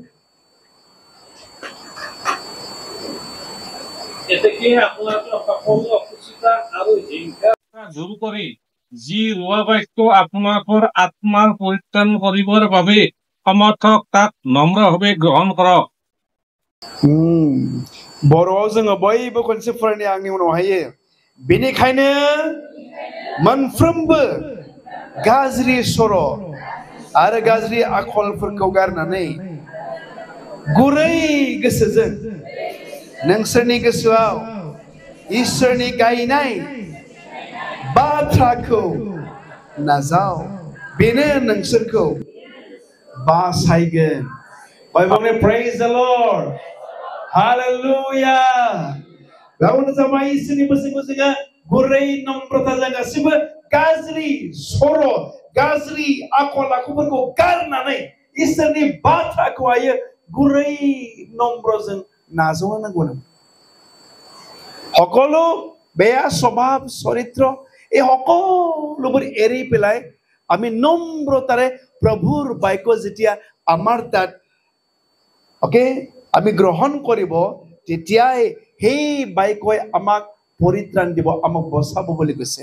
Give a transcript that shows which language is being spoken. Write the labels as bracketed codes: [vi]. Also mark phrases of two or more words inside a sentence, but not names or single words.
[as] যি ৰোৱা বাক্য আপোনালোকৰ আত্মাৰ পৰিত্ৰাণ কৰিবৰ বাবে সমৰ্থক তাক নম্ৰভাৱে গ্ৰহণ কৰক। [brx] बर'आव जोङो बयबो खनसे फरायनाय आंनि उनावहाय बेनिखायनो मोनफ्रोमबो गाज्रि सर' आरो गाज्रि आखलफोरखौ गारनानै गुरै गोसोजों नोंसोरनि गोसोआव इसोरनि गायनाय बाथ्राखौ नाजाव, बेनो नोंसोरखौ बासायगोन। [en] बयबो praise the Lord. Hallelujah. [brx] गावनो जाबाय इसोरनि बोसोनखौ जोङो गुरै नम्रताजों गासिबो गाज्रि सर' गाज्रि आखल आखुफोरखौ गारनानै इसोरनि बाथ्राखौहाय गुरै নম্ৰजों नाजावनो नांगौ। [as] সকলো বেয়া স্বভাৱ চৰিত্ৰ এই সকলোবোৰ এৰি পেলাই আমি নম্ৰতাৰে প্ৰভুৰ বাক্য যেতিয়া আমাৰ তাত আমি গ্ৰহণ কৰিব, তেতিয়াই সেই বাক্যই আমাক পৰিত্ৰাণ দিব, আমাক বচাব বুলি কৈছে।